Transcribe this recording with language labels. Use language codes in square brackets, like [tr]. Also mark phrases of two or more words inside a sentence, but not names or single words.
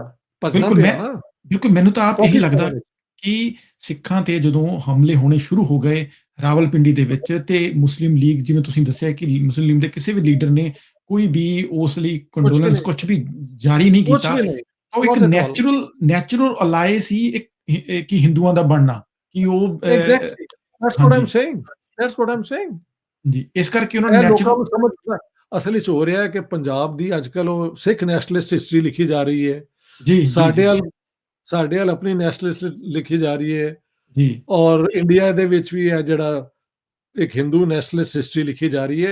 [pa] ਬਿਲਕੁਲ ਨਾ। ਬਿਲਕੁਲ ਮੈਨੂੰ ਤਾਂ ਆਪ ਇਹੀ ਪਾਕਿਸਤਾਨ ਲੱਗਦਾ ਵਿੱਚ। ਕਿ ਸਿੱਖਾਂ ਤੇ ਜਦੋਂ ਹਮਲੇ ਹੋਣੇ ਸ਼ੁਰੂ ਹੋ ਗਏ ਰਾਵਲਪਿੰਡੀ ਦੇ ਵਿੱਚ ਤੇ ਮੁਸਲਿਮ ਲੀਗ, ਜਿਵੇਂ ਤੁਸੀਂ ਦੱਸਿਆ ਕਿ ਮੁਸਲਿਮ ਲੀਗ ਦੇ ਕਿਸੇ ਵੀ ਲੀਡਰ ਨੇ ਕੋਈ ਵੀ ਉਸ ਲਈ ਕੰਡੋਲੈਂਸ ਕੁਝ ਵੀ ਜਾਰੀ ਨਹੀਂ ਕੁਛ ਕੀਤਾ, ਵੀ ਨਹੀਂ। ਉਹ ਇੱਕ [en] Not at all. [pa] ਨੈਚੁਰਲ ਅਲਾਈ ਸੀ ਇੱਕ ਕਿ ਹਿੰਦੂਆਂ ਦਾ ਬਣਨਾ ਕਿ ਉਹ [en] Exactly. That's what I'm saying. That's what I'm saying. [pa] ਜੀ ਇਸ ਕਰਕੇ ਉਹਨਾਂ ਇਹ ਨੇ ਲੋਕਾਂ ਨੂੰ ਸਮਝ ਅਸਲ ਵਿੱਚ ਹੋ ਰਿਹਾ ਹੈ ਕਿ ਪੰਜਾਬ ਦੀ ਅੱਜਕੱਲ ਉਹ ਸਿੱਖ [en] nationalist history [pa] ਲਿਖੀ ਜਾ ਰਹੀ ਹੈ। ਜੀ ਸਾਡੇ ਵੱਲ ਆਪਣੀ ਨੈਸ਼ਨਲਿਸਟ ਲਿਖੀ ਜਾ ਰਹੀ ਹੈ ਜੀ ਔਰ ਇੰਡੀਆ ਦੇ ਵਿੱਚ ਵੀ ਹੈ ਜਿਹੜਾ ਇੱਕ ਹਿੰਦੂ [en] nationalist history [pa] ਲਿਖੀ ਜਾ ਰਹੀ ਹੈ।